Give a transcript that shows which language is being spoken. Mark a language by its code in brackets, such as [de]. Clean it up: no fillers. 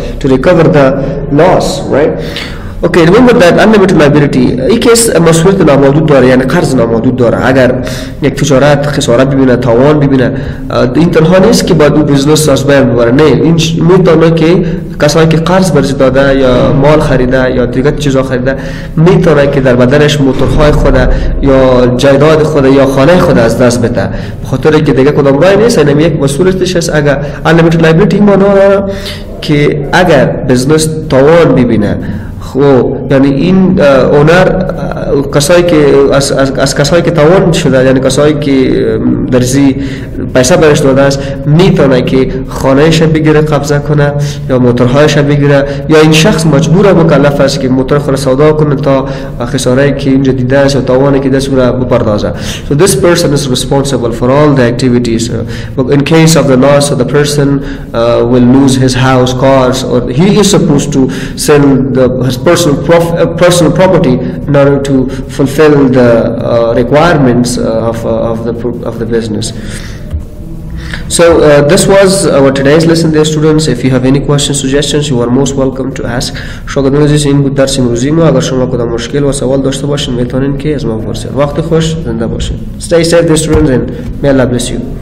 [en] to recover the loss, right? Okay, remember that unlimited liability [fa] این کیس مسئولیت نامحدود داره، یعنی قرض نامحدود داره. اگر یک تجارت خسارت ببینه، تاوان ببینه، این تنها نیست که باید اون بزنس از بین ببره، نه، این میتونه که کسایی که قرض برش داده یا مال خریده یا دیگر چیزا خریده میتونه که در بدنش موتورهای خود یا جایداد خود یا خانه خود از دست بده، بخاطر که دیگه کدام راه نیست. این یک مسئولیتش است. اگر unlimited liability معنی داره که اگر بزنس تاوان ببینه، خب یعنی این اونر کسایی که از کسایی که تاوان شده، یعنی کسایی که درزی پیسه برش داده است، میتونه که خانهش بگیره قبضه کنه یا موتورهایش بگیره، یا این شخص مجبور مکلف است که موتور خود سودا کنه تا خساره‌ای که اینجا دیده است یا تاوانی که دست را بپردازه. [en] So this person is responsible for all the activities. In case of the loss, the person will lose his house, cars, or he is supposed to sell his personal property in order to fulfill the requirements of the business. So this was our today's lesson, dear students. If you have any questions, suggestions, you are most welcome to ask. [fa] شاگردان این بود درس امروزی ما. اگر شما کدام مشکل و سوال داشته باشین میتونین که از ما بپرسید. وقت خوش، زنده باشین. [en] Stay safe, dear students, and may Allah bless you.